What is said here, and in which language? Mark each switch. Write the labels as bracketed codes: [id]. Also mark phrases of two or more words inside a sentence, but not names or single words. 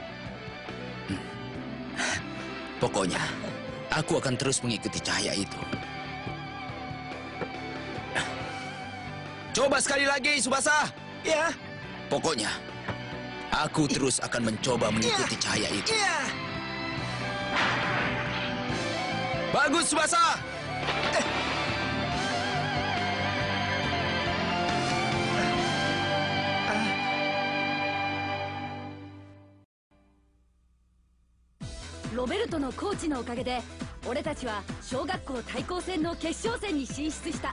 [id] Pokoknya, aku akan terus mengikuti cahaya itu. Coba sekali lagi, Tsubasa. Iya. Pokoknya, aku terus akan mencoba mengikuti cahaya itu. Iya. Bagus, Tsubasa! [ja] ロベルトのコーチのおかげで俺たちは小学校対抗戦の決勝戦に進出した。